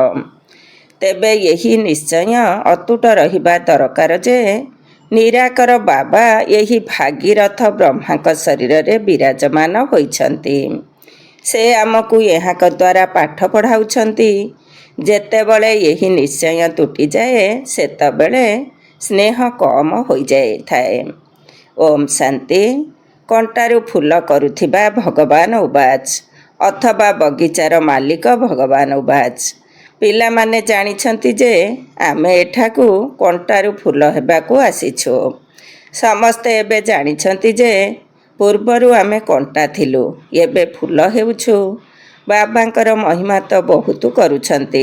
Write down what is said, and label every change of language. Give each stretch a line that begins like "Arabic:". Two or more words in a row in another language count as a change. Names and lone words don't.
Odia: ତେବେ ଏହି ନିଶ୍ଚୟ ଅତୁଟ ରହିବା ଦରକାର ଯେ ନିରାକାର ବାବା ଏହି ଭାଗୀରଥ ବ୍ରହ୍ମାଙ୍କ ଶରୀର ରେ ବିରାଜମାନ ହୋଇଛନ୍ତି। ସେ ଆମକୁ ଏହାଙ୍କ ଦ୍ୱାରା ପାଠ ପଢ଼ାଉଛନ୍ତି। ଯେତେବେଳେ ଏହି ନିଶ୍ଚୟ ତୁଟି ଯାଏ, ସେତେବେଳେ ସ୍ନେହ କମ ହୋଇ ଯାଇ ଥାଏ। ଓମ ଶାନ୍ତି। କଣ୍ଟାରୁ ଫୁଲ କରୁଥିବା
Sanskrit: भगवान उवाच,
Odia: ଅଥବା ବଗିଚାର ମାଲିକ
Sanskrit: भगवान उवाच,
Odia: ପିଲା ମାନେ ଜାଣିଛନ୍ତି ଯେ ଆମେ ଏଠାକୁ କଣ୍ଟାରୁ ଫୁଲ ହେବାକୁ ଆସିଛୁ। ସମସ୍ତେ ଏବେ ଜାଣିଛନ୍ତି ଯେ ପୂର୍ବରୁ ଆମେ କଣ୍ଟା ଥିଲୁ, ଏବେ ଫୁଲ ହେଉଛୁ। ବାବାଙ୍କର ମହିମା ତ ବହୁତ କରୁଛନ୍ତି।